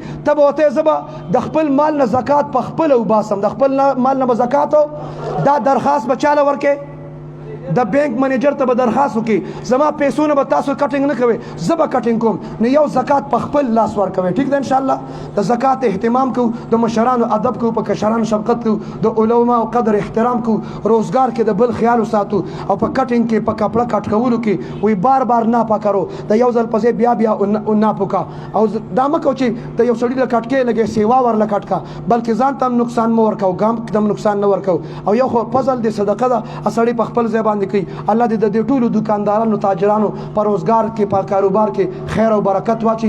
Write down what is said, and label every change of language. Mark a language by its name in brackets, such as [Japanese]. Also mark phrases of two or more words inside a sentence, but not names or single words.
[Pashto] ته به ورته زه به د خپل مال نه زکات په خپله وباسم، د خپل مال نه به زکات دا درخواست به چاله ورکې د بینک منیجر ته به درخواست وکړي زما پیسو نه به تاسو کټینګ نه کوئ، زه به کټینګ کوم. نو یو زکات په خپل لاس ورکوئ. ټیک ده انشاءالله. د زکات اهتمام کوو، د مشرانو ادب کوو، په کشرانو شفقت کوو، د علماو قدر احترام کوو، روزګار کې د بل خیال وساتو او په کټینګ کې په کپړه کټ کولو کې وی بار بار ناپا کرو. د یو ځل په ځای بیا بیا ناپو کا. او دا مه کوو چې د یو سړي له کټ کې لږې سیوا ورله کټ کا، بلکې ځان ته هم نقصان مه ورکوو، ګام ته هم نقصان نه ورکوو. او یو خو فضل د صدقه ده سړی په خپل ځای باندې کوي. الله دې د دې ټولو دکاندارانو تاجرانو په روزګار کې په کاروبار کې خیر او برکت واچي.